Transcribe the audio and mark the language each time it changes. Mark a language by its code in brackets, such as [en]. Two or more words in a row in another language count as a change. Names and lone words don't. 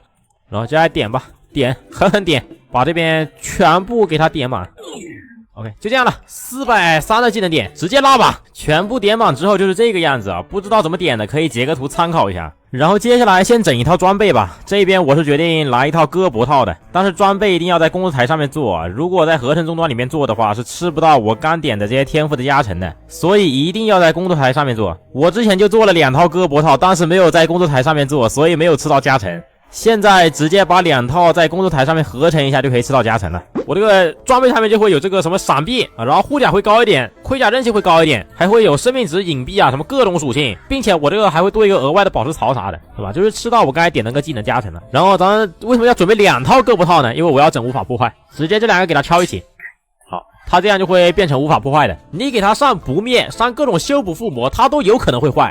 [zh] 然後接下來點吧，狠狠點，把這邊全部給它點滿。 OK， 就這樣了，430的技能點直接拉吧，全部點滿之後就是這個樣子啊，不知道怎麼點的可以截個圖參考一下。然後接下來先整一套裝備吧，這邊我是決定來一套胳膊套的，但是裝備一定要在工作台上面做，如果在合成終端裡面做的話是吃不到我剛點的這些天賦的加成的，所以一定要在工作台上面做。我之前就做了2套胳膊套，但是沒有在工作台上面做，所以沒有吃到加成。现在直接把2套在工作台上面合成一下就可以吃到加成了。我这个装备上面就会有这个什麼閃避啊，然後護甲會高一點，盔甲韌性會高一點，還會有生命值、隱蔽啊，什麼各種屬性，並且我這個還會多一個額外的寶石槽啥的，是吧？就是吃到我剛才點那個技能加成了。然後咱們為什麼要準備2套胳膊套呢？因為我要整無法破壞，直接這2個給它敲一起。好，它這樣就會變成無法破壞的。你給它上不滅，上各種修補附魔，它都有可能會壞。